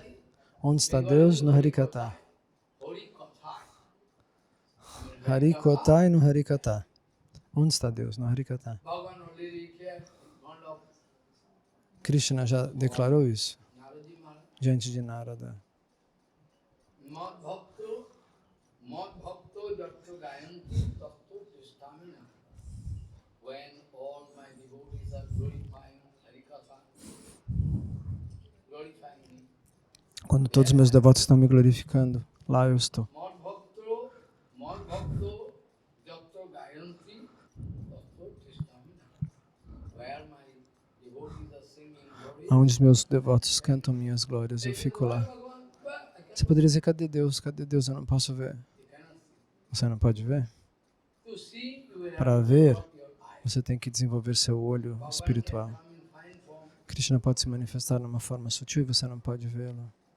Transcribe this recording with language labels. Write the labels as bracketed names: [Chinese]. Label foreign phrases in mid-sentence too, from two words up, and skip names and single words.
[Portuguese] Onde está Deus? No Harikata. Harikotai no Harikata. Onde está Deus? No Harikata. Krishna já declarou isso Naradi Maharaj. diante de Narada. [Sanskrit] Mad bhakto jatto gayanti tatto tistamina. [English] When all my devotees are glorifying Harikatha, glorifying me. [Portuguese] Quando todos os meus devotos estão me glorificando, lá eu estou. [Sanskrit] Mad bhakto jatto gayanti tatto tistamina. [English] Where my devotees are singing glory. [Portuguese] Onde os meus devotos cantam minhas glórias, eu fico lá. Você poderia dizer, cadê Deus? Cadê Deus? Eu não posso ver. Você não pode ver? Para ver, você tem que desenvolver seu olho espiritual. Krishna pode se manifestar numa forma sutil e você não pode vê-lo.